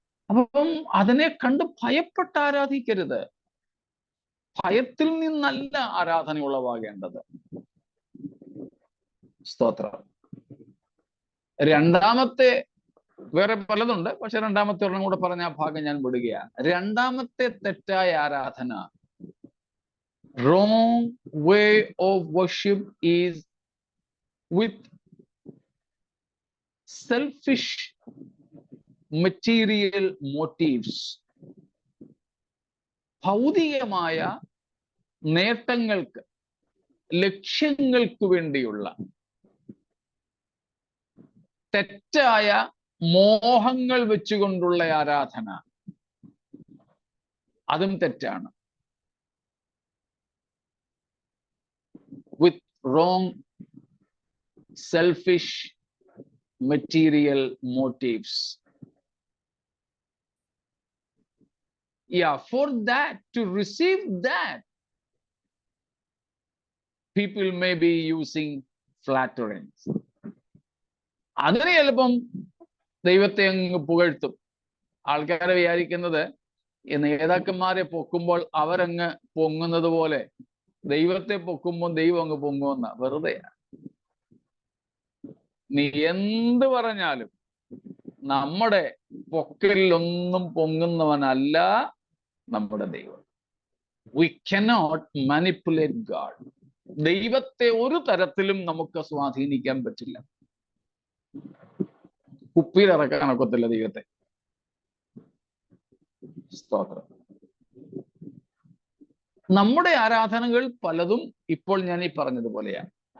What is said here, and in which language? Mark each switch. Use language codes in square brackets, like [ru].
[ml] അപ്പം അതിനെ കണ്ട് ഭയപ്പെട്ട് ആരാധിക്കരുത്. ഭയത്തിൽ നിന്നല്ല ആരാധന ഉളവാകേണ്ടത്. സ്തോത്രം. രണ്ടാമത്തെ, വേറെ പലതുണ്ട്, പക്ഷെ രണ്ടാമത്തെ ഒരെണ്ണം കൂടെ പറഞ്ഞ ആ ഭാഗം ഞാൻ വിടുകയാണ്. രണ്ടാമത്തെ തെറ്റായ ആരാധന, [en] wrong way of worship is with selfish material motives. [ml] ഭൗതികമായ നേട്ടങ്ങൾക്ക്, ലക്ഷ്യങ്ങൾക്ക് വേണ്ടിയുള്ള തെറ്റായ മോഹങ്ങൾ വെച്ചുകൊണ്ടുള്ള ആരാധന, അതും തെറ്റാണ്. [en] With wrong selfish material motives. Yeah, for that, to receive that, people may be using flatterings. [ml] അതിന് ചിലപ്പം ദൈവത്തെ അങ്ങ് പുകഴ്ത്തും. ആൾക്കാരെ വിചാരിക്കുന്നത് ഈ നേതാക്കന്മാരെ പൊക്കുമ്പോൾ അവരങ്ങ് പൊങ്ങുന്നത് പോലെ ദൈവത്തെ പൊക്കുമ്പോൾ ദൈവം അങ്ങ് പൊങ്ങുമെന്ന. വെറുതെ. നീ എന്ത് പറഞ്ഞാലും നമ്മുടെ പൊക്കലിലൊന്നും പൊങ്ങുന്നവനല്ല നമ്മുടെ ദൈവം. [en] We cannot manipulate God. [ml] ദൈവത്തെ ഒരു തരത്തിലും നമുക്ക് സ്വാധീനിക്കാൻ പറ്റില്ല. കുപ്പിയിലിറക്കാനൊക്കത്തില്ല ദൈവത്തെ. സ്തോത്രം. നമ്മുടെ ആരാധനകൾ പലതും ഇപ്പോൾ ഞാൻ ഈ പറഞ്ഞതുപോലെയാണ്.